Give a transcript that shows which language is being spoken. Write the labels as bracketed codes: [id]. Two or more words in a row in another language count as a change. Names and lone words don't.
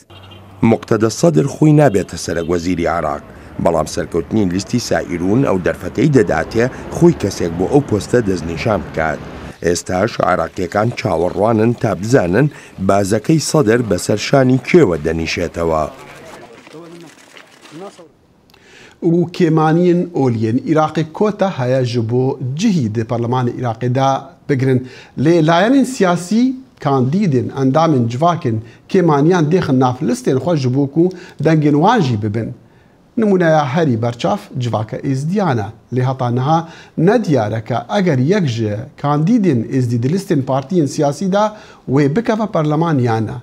[ckb] مقتەدە سەدر خۆی نابێتە سەرۆکوەزیری عێراق، بەڵام سەرکەوتنی لیستی سائیرون ئەو دەرفەتەی دەداتێ خۆی کەسێک بۆ ئەو پۆستە دەستنیشان بکات. ئێستاش عێراقیەکان چاوەڕوانن تا بزانن بازەکەی سەدر بەسەر شانی کێوە دەنیشێتەوە. [ku] و کێمانین ئۆلیێن عێراقی کۆتە هەیە ji بۆ cihî di Parlemanê Iraqê da bigirin. Lê layên siyasî kandîdên endamên civakên kêmaniyan dêxin nav listên xwe ji bo ku dengên wan jî bibin. Numuneya herî berçav civaka êzdiyan e. Lê heta niha nediyareke eger yek ji kandîdên êzdî di listên partiyên siyasî da wê bikeve parlemanyan e.